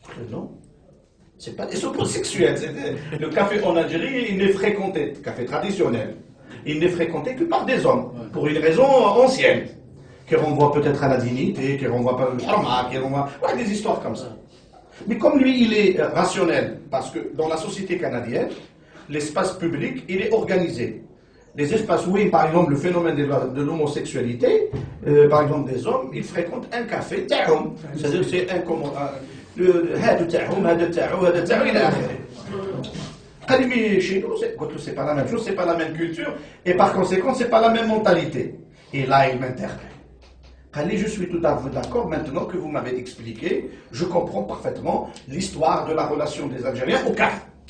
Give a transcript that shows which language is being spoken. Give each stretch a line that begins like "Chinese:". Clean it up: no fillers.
French: Non, c'est pas des homosexuels. Le café en Algérie, il n'est fréquenté, café traditionnel, il n'est fréquenté que par des hommes, pour une raison ancienne, qui renvoie peut-être à la dignité, qui renvoie pas au harma, qui renvoie... Ouais, des histoires comme ça. Mais comme lui, il est rationnel, parce que dans la société canadienne, l'espace public, il est organisé. Les espaces où, par exemple, le phénomène de l'homosexualité, par exemple des hommes, ils fréquentent un café ta'oum. C'est-à-dire que c'est un comment...
Arabic: هذا تاعهم هذا تاعو هذا تاعو الى اخره. قال لي
French: chez nous c'est pas la même chose, c'est pas la même culture et par conséquent c'est pas la même mentalité. Et là il m'interpelle.
Arabic: قال لي
French: je suis tout à fait d'accord maintenant que vous m'avez expliqué, je comprends parfaitement l'histoire de la relation des Algériens au café.